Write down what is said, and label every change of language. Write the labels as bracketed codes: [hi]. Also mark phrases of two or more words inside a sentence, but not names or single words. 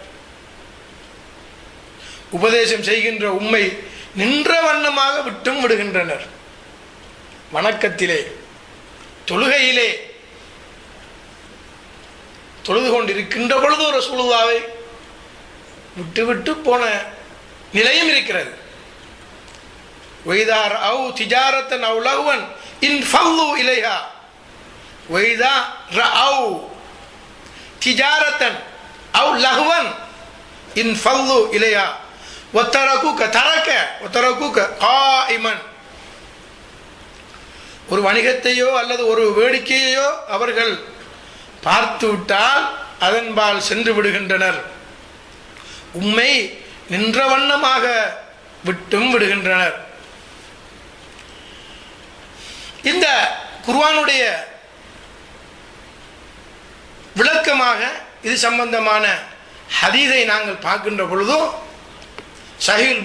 [ta] உபதேசம் செய்கின்ற உம்மை நின்ற வண்ணமாக விட்டும் விடுகின்றனர். வணக்கத்திலே, தொழுகையிலே தொழுது கொண்டிருக்கின்ற பொழுது ரசூலுல்லாவை விட்டு விட்டு போன நிலையும் இருக்கிறது. [ar] وَإِذَا رَأَوْا تِجَارَةً أَوْ لَهْوًا انفَضُّوا إِلَيْهَا وَإِذَا رَأَوْا تِجَارَةً أَوْ لَهْوًا انفَضُّوا إِلَيْهَا وَتَرَكُوكَ قَائِمًا. [ta] ஒரு வணிகத்தையோ அல்லது ஒரு வேடிக்கையோ அவர்கள் பார்த்து விட்டால் அதன்பால் சென்று விடுகின்றனர். உம்மை நின்ற வண்ணமாக விட்டும் விடுகின்றனர். இந்த குர்ஆனுடைய விளக்கமாக இது சம்பந்தமான ஹதீஸை நாங்கள் பார்க்கின்ற பொழுது சஹீஹுல்